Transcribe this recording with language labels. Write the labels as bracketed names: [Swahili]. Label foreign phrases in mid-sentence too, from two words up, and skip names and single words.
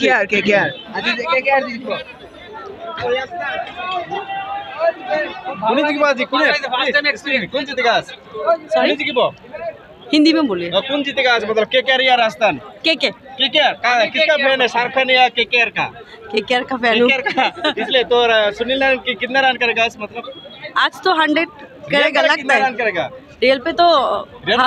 [Hindi] केकेआर [Assamese] কোনে জিকিব আজি কোনে [Hindi] कौन जीतेगा आज [Assamese] কোনে জিকিব [Hindi] हिंदी में बोलिए कौन जीतेगा आज मतलब केकेआर या राजस्थान केकेआर किसका फैन है शाहरुख खान या केकेआर का केकेआर का फैन केकेआर का इसलिए तो सुनील नारायण कितना रन करेगा आज मतलब आज तो 100 करेगा लगता कितना है रन करेगा रियल पे तो